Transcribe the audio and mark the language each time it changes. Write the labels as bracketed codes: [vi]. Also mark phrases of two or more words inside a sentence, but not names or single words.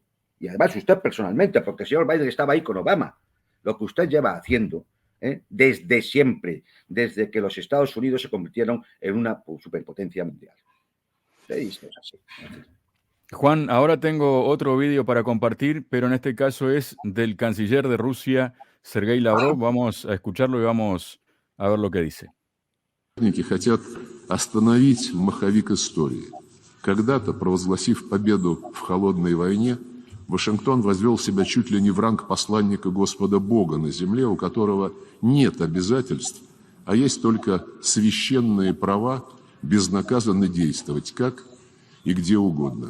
[es] Y además usted personalmente, porque el señor Biden estaba ahí con Obama, lo que usted lleva haciendo desde siempre, desde que los Estados Unidos se convirtieron en una superpotencia mundial. Esto es así. Juan, ahora tengo otro vídeo para compartir, pero en este caso es del canciller de Rusia, Sergei Lavrov. Vamos a escucharlo y vamos a ver lo que dice. [ru] Хотят остановить маховик истории. Когда-то, провозгласив победу в холодной войне, Вашингтон возвел себя чуть ли не в ранг посланника Господа Бога на земле, у которого нет обязательств, а есть только священные права безнаказанно действовать как и где угодно.